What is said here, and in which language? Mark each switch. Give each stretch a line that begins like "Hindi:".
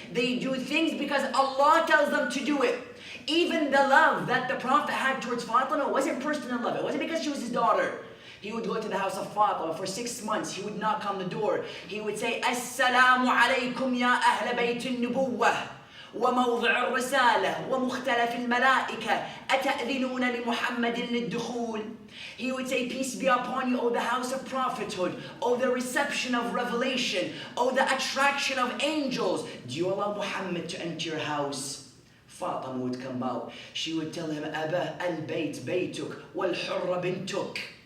English: They do things because Allah tells them to do it. Even the love that the Prophet had towards Fatima wasn't personal love. It wasn't because she was his daughter. He would go to the house of Fatima for 6 months. He would knock on the door. He would say,
Arabic: Assalamu alaykum ya ahl bayt al-nubuwwah. وموضع الرسالة ومختلف الملائكة أتأذنون لمحمد للدخول.
English: He would say, peace be upon you, O the house of prophethood, O the reception of revelation, O the attraction of angels. Do you allow Muhammad to enter your house? Fatima would come out. She would tell him,
Arabic: Aba al-bayt baytuk wal-hurra bintuk.